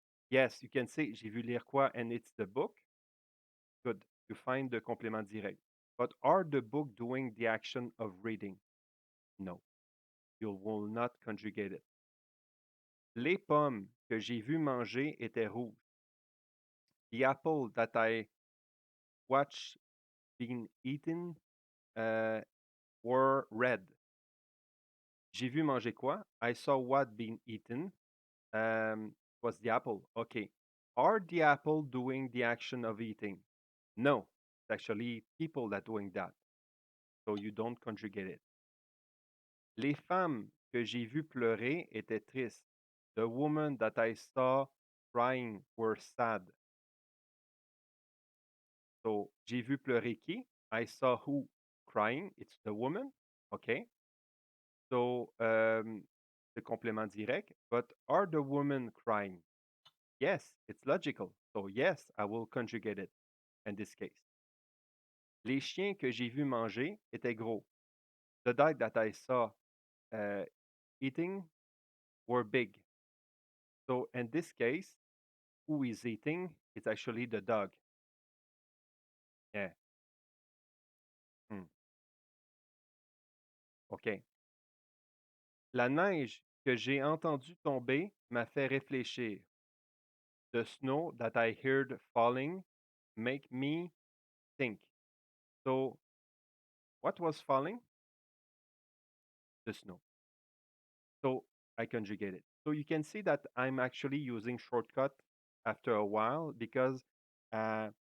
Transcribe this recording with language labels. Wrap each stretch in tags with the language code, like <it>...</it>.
<en>Yes, you can say</en> <fr>j'ai vu lire quoi,</fr> <en>and it's the book. Good. You find the complément direct. But are the book doing the action of reading? No. You will not conjugate it.</en> <fr>Les pommes que j'ai vues manger étaient rouges.</fr> <en>The apple that I watched being eaten uh, were red.</en> <fr>J'ai vu manger quoi?</fr> <en>I saw what being eaten. Was the apple. Okay. Are the apple doing the action of eating? No. It's actually people that doing that. So you don't conjugate it.</en> <fr>Les femmes que j'ai vues pleurer étaient tristes.</fr> <en>The woman that I saw crying were sad. So,</en> <fr>j'ai vu pleurer qui?</fr> <en>I saw who crying. It's the woman. Okay. So, the complément direct. But are the women crying? Yes, it's logical. So, yes, I will conjugate it in this case.</en> <fr>Les chiens que j'ai vus manger étaient gros.</fr> <en>The dog that I saw uh, eating were big. So, in this case, who is eating? It's actually the dog. Yeah. Hmm. OK.</en> <fr>La neige que j'ai entendue tomber m'a fait réfléchir.</fr> <en>The snow that I heard falling make me think. So, what was falling? The snow. So, I conjugate it. So, you can see that I'm actually using shortcut after a while because uh,</en>